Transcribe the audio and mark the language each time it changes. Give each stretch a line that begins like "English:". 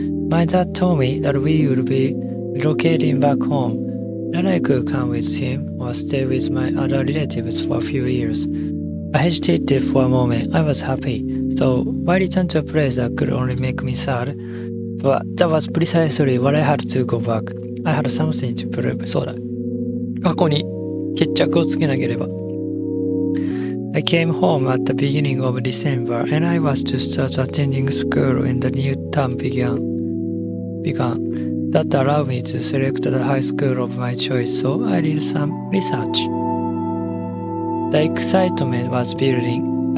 English: My dad told me that we would be relocating back home, that I could come with him or stay with my other relatives for a few years.I hesitated for a moment. I was happy. So I returned to a place that could only make me sad. But that was precisely what I had to go back. I had something to prove.
Japanese: そうだ。過去に決着をつけなければ。
English: I came home at the beginning of December and I was to start attending school when the new term began. That allowed me to select the high school of my choice, so I did some research.The excitement was building.